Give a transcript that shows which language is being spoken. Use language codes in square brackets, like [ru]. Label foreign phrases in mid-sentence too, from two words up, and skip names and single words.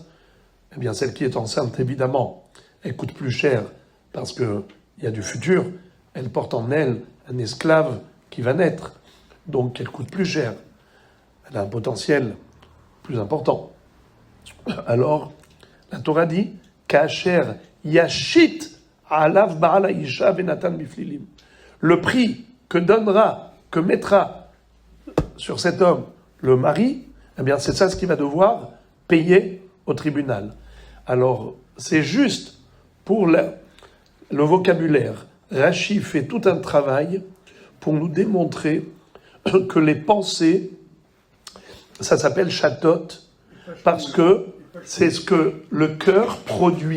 [fr] Eh bien, celle qui est enceinte, évidemment, elle coûte plus cher parce qu'il y a du futur. Elle porte en elle un esclave qui va naître. Donc, elle coûte plus cher. Elle a un potentiel plus important. Alors, la Torah dit « [he] כאשר ישית עליו בעל האשה ונתן בפלילים [fr] » Le prix que mettra sur cet homme le mari, eh bien, c'est ça ce qu'il va devoir payer au tribunal. Alors, c'est juste pour le vocabulaire. Rashi fait tout un travail pour nous démontrer que les pensées, ça s'appelle chatot, parce que c'est ce que le cœur produit.